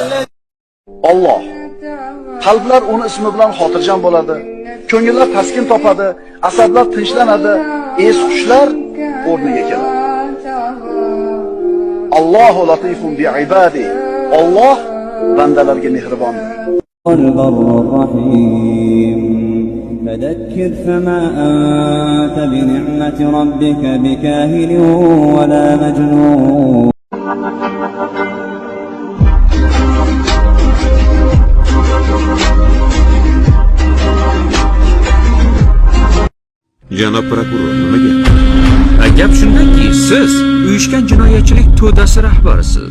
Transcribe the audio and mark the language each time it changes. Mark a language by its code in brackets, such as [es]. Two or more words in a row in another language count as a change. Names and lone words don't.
[uz] Alloh qalblar uni ismi bilan xotirjam bo'ladi, ko'ngillar taskin topadi, asablar tinchlanadi, es-hushlar o'rniga keladi. [ar] الله لطيف بعباده. [uz] Alloh bandalarga mehribon. [ar] فذكر فما أنت بنعمة ربك بكاهن ولا مجنون. [uz] Janob prokuror, nimaga? Gap shundaki, siz uyushgan jinoyatchilik to'dasi rahbarisiz.